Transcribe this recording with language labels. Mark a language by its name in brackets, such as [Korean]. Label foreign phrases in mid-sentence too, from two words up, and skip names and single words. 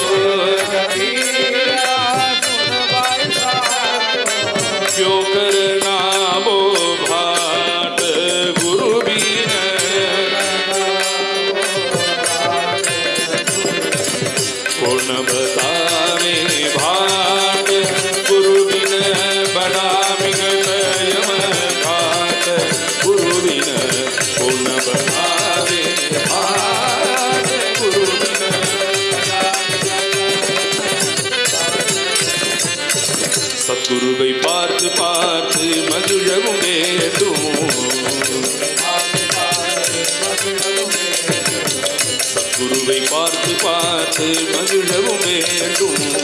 [Hindi] क्यों करना वो भाट गुरु बिन, कौन बतावे भाट गुरु बिन, बड़ा मिगत यम घाट गुरु बिन, कौन बतावे भाट गुरु बिन. [Tamil] சத்குருவை பார்த்து பார்த்து மகிழவும் வேண்டும், சத்குருவை பார்த்து பார்த்து மகிழவும் வேண்டும்,